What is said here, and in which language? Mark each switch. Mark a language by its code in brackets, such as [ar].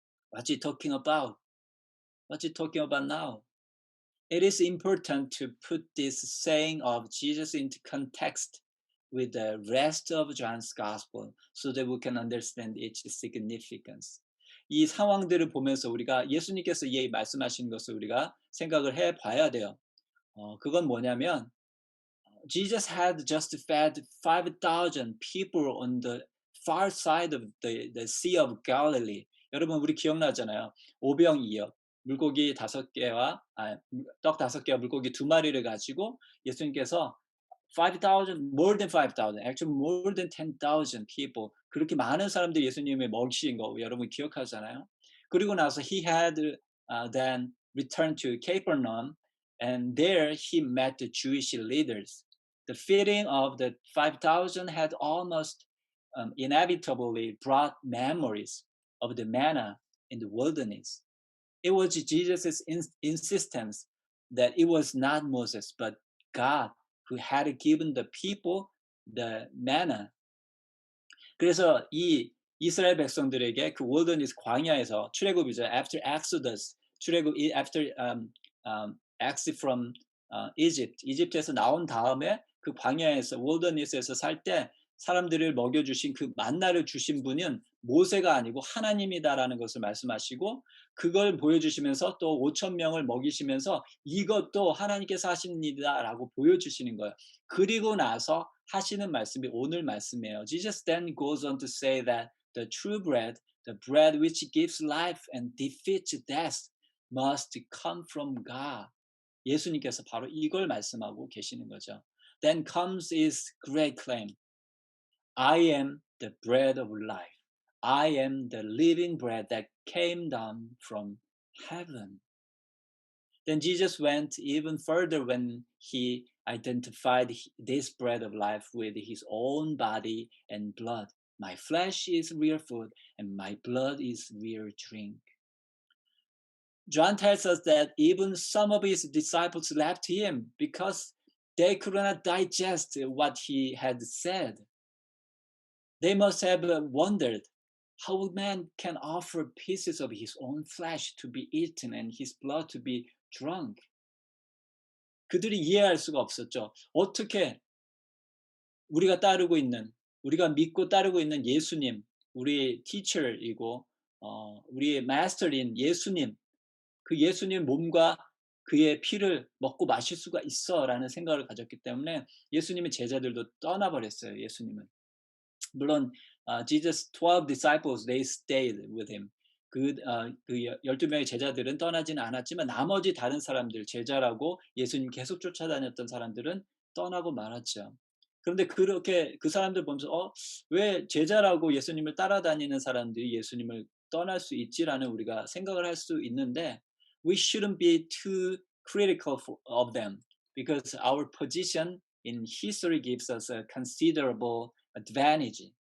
[en] What's he talking about? What's he talking about now? It is important to put this saying of Jesus into context with the rest of John's Gospel so that we can understand its significance. [ko] 이 상황들을 보면서 우리가 예수님께서 이 말씀하신 것을 우리가 생각을 해 봐야 돼요. 그건 뭐냐면 [en] Jesus had just fed 5,000 people on the far side of the Sea of Galilee. [ko] 여러분 우리 기억나잖아요. 오병이어. 물고기 5개와 떡 5개와 물고기 2마리를 가지고 예수님께서 5,000, [en] more than 5,000, actually more than 10,000 people [ko] 그렇게 많은 사람들이 예수님을 먹이신 거 여러분 기억하잖아요. 그리고 나서 [en] he had then returned to Capernaum, and there he met the Jewish leaders. The feeding of the 5,000 had almost inevitably brought memories of the manna in the wilderness. It was Jesus' insistence that it was not Moses, but God who had given the people the manna. [ko] 그래서 이 이스라엘 백성들에게 그 월드니스 광야에서 출애굽이죠. [en] After Exodus, [ko] 출애굽 [en] after exit from Egypt, [ko] 이집트에서 나온 다음에 그 광야에서 월드니스에서 살 때 사람들을 먹여주신 그 만나를 주신 분은 모세가 아니고 하나님이다라는 것을 말씀하시고 그걸 보여주시면서 또 5천 명을 먹이시면서 이것도 하나님께서 하신 일이다라고 보여주시는 거예요. 그리고 나서 하시는 말씀이 오늘 말씀이에요. [en] Jesus then goes on to say that the true bread, the bread which gives life and defeats death, must come from God. [ko] 예수님께서 바로 이걸 말씀하고 계시는 거죠. [en] Then comes his great claim. I am the bread of life. I am the living bread that came down from heaven. Then Jesus went even further when he identified this bread of life with his own body and blood. My flesh is real food and my blood is real drink. John tells us that even some of his disciples left him because they could not digest what he had said. They must have wondered how man can offer pieces of his own flesh to be eaten and his blood to be drunk. [ko] 그들이 이해할 수가 없었죠. 어떻게 우리가 따르고 있는, 우리가 믿고 따르고 있는 예수님, 우리 teacher이고 우리의 master인 예수님, 그 예수님 몸과 그의 피를 먹고 마실 수가 있어라는 생각을 가졌기 때문에 예수님의 제자들도 떠나버렸어요. 예수님은. 물론 [en] Jesus 12 disciples they stayed with him. [ko] 그 12명의 제자들은 떠나지는 않았지만 나머지 다른 사람들 제자라고 예수님 계속 쫓아다녔던 사람들은 떠나고 말았죠. 그런데 그렇게 그 사람들 보면서 왜 제자라고 예수님을 따라다니는 사람들이 예수님을 떠날 수 있지라는 우리가 생각을 할 수 있는데 [en] we shouldn't be too critical of them because our position in history gives us a considerable advantage.